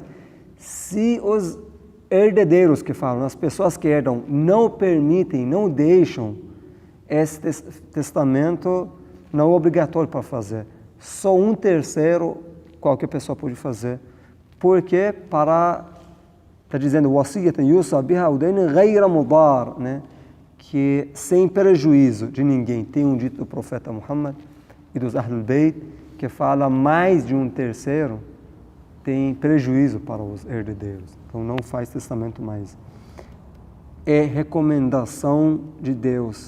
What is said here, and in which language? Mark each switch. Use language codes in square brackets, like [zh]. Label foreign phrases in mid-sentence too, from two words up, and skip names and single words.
[pt] Se os herdeiros que falam, as pessoas que herdam, não permitem, não deixam, esse testamento não é obrigatório para fazer. Só um terceiro qualquer pessoa pode fazer. Porque está dizendo, [ar] وصية يوصى بها أودين غير مضار, né? [pt] Que sem prejuízo de ninguém. Tem um dito do profeta Muhammad e dos Ahlul Bayt que fala mais de um terceiro tem prejuízo para os herdeiros. Então não faz testamento mais. É recomendação de Deus.